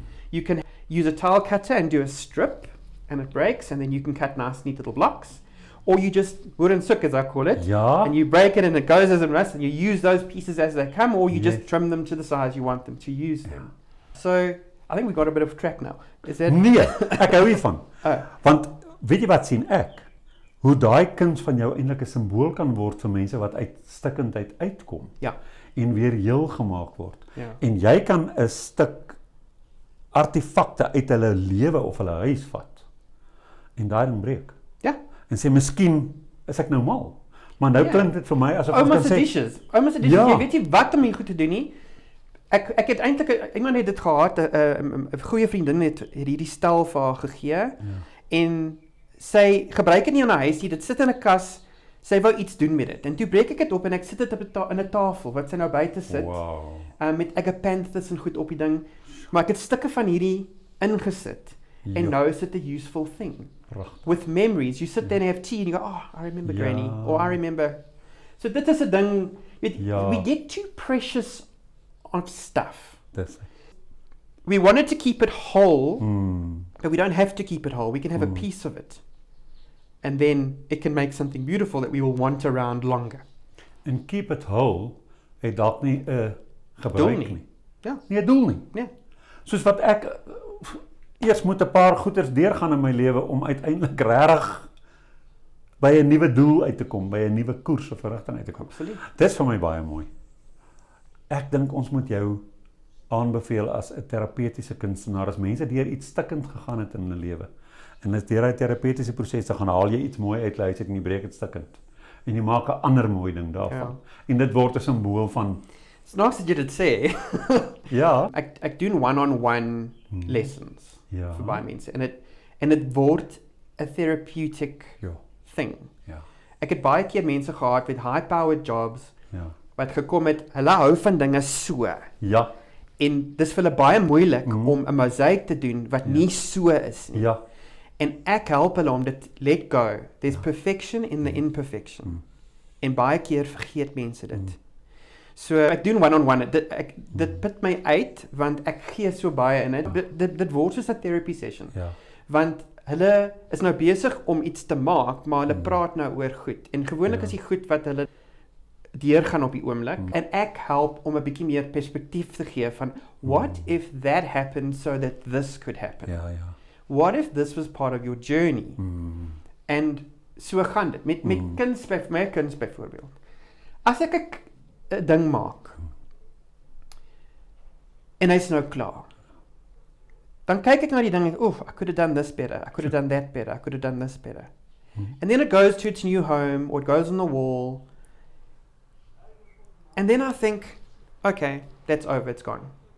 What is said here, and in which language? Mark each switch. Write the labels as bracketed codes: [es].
[en] You can use a tile cutter and do a strip and it breaks and then you can cut nice neat little blocks. Or you just, wooden stukke as I call it, and you break it and it goes as a rust and you use those pieces as they come or you just trim them to the size you want them to use them. So I think we got a bit of track now. Is that [af] Nee, ek hou hiervan. Want weet jy wat sien ek? Hoe daai kuns van jou eintlik 'n simbool kan word vir mense wat uit stikkendheid uitkom. Ja. En weer heel gemaak word. Ja. En jy kan 'n stuk artefakte uit hulle lewe of hulle huis vat. En daai ding breek. Ja. En sê miskien is ek nou mal. Maar nou klink dit vir my asof oumas se dishes. Jy weet nie wat om hier goed te doen nie. Ek het eintlik iemand het dit gehad, 'n goeie vriendin het hierdie stel vir haar gegee en sy gebruik dit nie in haar huis nie, dit sit in 'n kas. Sy wou iets doen met dit. En toe breek ek dit op en ek sit dit op 'n tafel wat sy nou buite sit. Wow. Met agapanthus en goed op die ding. Maar ek het stukke van hierdie ingesit. [en] And now is it a useful thing? [af] Prachtig. [en] With memories, you sit there and have tea and you go, oh, I remember Granny, or I remember. [af] So dit is 'n ding, [en] we get too precious on stuff. [af] Dis. [en] We wanted to keep it whole, but we don't have to keep it whole. We can have a piece of it. And then it can make something beautiful that we will want around longer. [af] En [en] keep it whole, [af] het dalk nie 'n gebruik nie. Ja. Nie 'n doel nie. Ja. Soos wat ek eers moet 'n paar goeders deurgaan in my lewe om uiteindelik regtig by 'n nuwe doel uit te kom, by 'n nuwe koers of rigting uit te kom. Absoluut. Dis vir my baie mooi. Ek dink ons moet jou aanbeveel as 'n terapeutiese kunstenaar, as mense deur iets stikkend gegaan het in hulle lewe. En as deur daai terapeutiese proses te gaan haal jy iets mooi uit huis en jy breek dit stikkend. En jy maak 'n ander mooi ding daarvan. Ja. En dit word 'n simbool van [en] It's nice that you did say. [af] ja. Ek doen [en] one-on-one lessons [af] vir baie mense en dit word 'n [en] therapeutic thing. [af] Ja. Ek het baie keer mense gehad met [en] high-powered jobs [af] wat gekom het, hulle hou van dinge so. Ja. En dis vir hulle baie moeilik om 'n mosaïek te doen wat nie so is nie. Ja. En ek help hulle om dit [en] let go. There's perfection in the imperfection. [af] En baie keer vergeet mense dit. So ek doen [en] one-on-one. [af] Dit put my uit want ek gee so baie in dit. Dit word soos 'n [en] therapy session. [af] Ja. Want hulle is nou besig om iets te maak, maar hulle praat nou oor goed. En gewoonlik is die goed wat hulle deurgaan op die oomblik. En ek help om 'n bietjie meer perspektief te gee van, [en] what if that happened so that this could happen? [af] Ja, ja. [en] What if this was part of your journey? [af] En so gaan dit. Met my kuns byvoorbeeld. As ek 'n ding maak, en hy's nou klaar, dan kyk ek na die ding en, [en] I could have done this better, I could have done that better, I could have done this better. And then it goes to its new home, or it goes on the wall, and then I think, okay, that's over, it's gone.